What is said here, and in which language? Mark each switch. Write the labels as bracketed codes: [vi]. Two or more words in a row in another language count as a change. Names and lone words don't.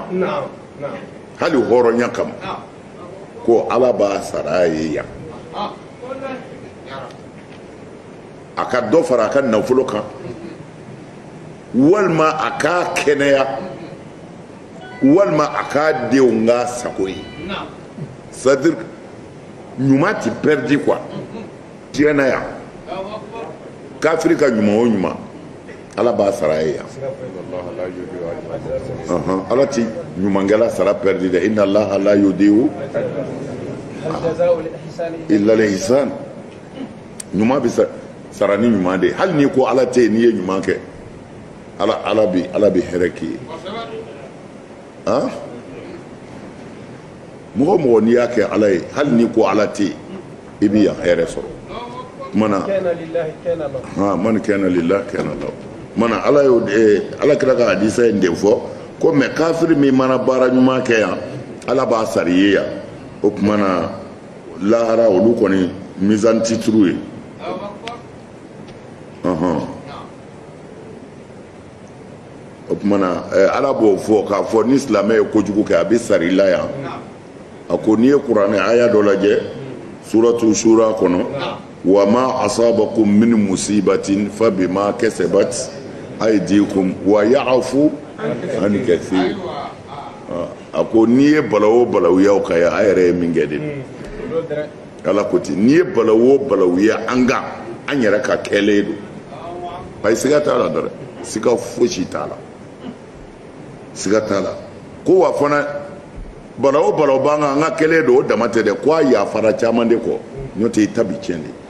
[bm] kama ko ala b'a sara a ye yan a ka dɔ fara a ka nafolo kan walima a k'a kɛnɛya walima a k'a denw k'a sago ye c'est-à-dire ɲuman tɛ [fr] perdre quoi [bm] tiɲɛna yan kafiri ka ɲuman o ɲuman ala b'a sara ye yan ala ti ɲumankɛla sara perdre dɛ [ar] إن الله لا يضيع إلا الإحسان [bm] ɲuman bɛ sara ni ɲuman de hali n'i ko ala tɛ yen n'i ye ɲuman kɛ ala bɛ hɛrɛ k'i ye mɔgɔ mɔgɔ n'i y'a kɛ ala ye hali n'i ko ala tɛ yen I bɛ yan hɛrɛ sɔrɔ mana [ar] من كان لله كان له [bm] mana ala kira ka hadisa in de fɔ ko mais kafiri min mana baara ɲuman kɛ yan ala b'a sara I ye yan o tuma na lahara olu kɔni mizan tɛ turu ye o tuma na ala b'o fɔ k'a fɔ ni silamɛ ye kojugu kɛ a bɛ sara I la yan a ko n'i ye kuranɛ aya dɔ lajɛ suratu shura kɔnɔ [ar] وما أصابكم من مصيبة فبما كسبت أيديكم ويعفو عن كثير [bm] a ko n'i ye balawo balawuya ka ya a yɛrɛ ye min kɛ de ala ko ten n'i ye balawo balawuya an kan an yɛrɛ ka kɛlen don ayi siga t'a la dɛ siga fosi t'a la siga t'a la ko wa fana balawo balaw b'an kan an ka kɛlen don o dama tɛ dɛ ko a yafara caman de kɔ n'o tɛ I ta bi tiɲɛ de